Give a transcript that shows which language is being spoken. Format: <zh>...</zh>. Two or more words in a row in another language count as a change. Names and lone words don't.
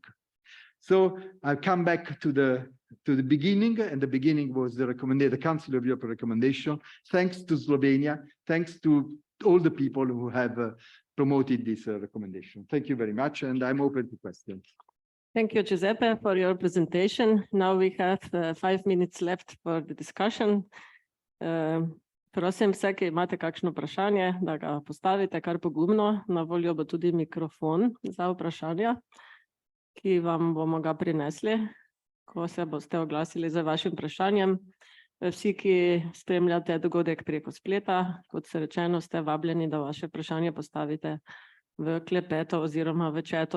<en>So I'll come back to the beginning, and the beginning was the Council of Europe recommendation. Thanks to Slovenia, thanks to all the people who have promoted this recommendation. Thank you very much, and I'm open to questions. Thank you, Giuseppe, for your presentation. Now we have 5 minutes left for the discussion.</en> <sl>Prosim vse, ki imate kakšno vprašanje, da ga postavite kar pogumno. Na voljo bo tudi mikrofon za vprašanja, ki vam bomo ga prinesli, ko se boste oglasili za vašim vprašanjem. Vsi, ki spremljate dogodek preko spleta, kot se rečeno, ste vabljeni, da vaše vprašanje postavite v klepeto oziroma v četu.</sl>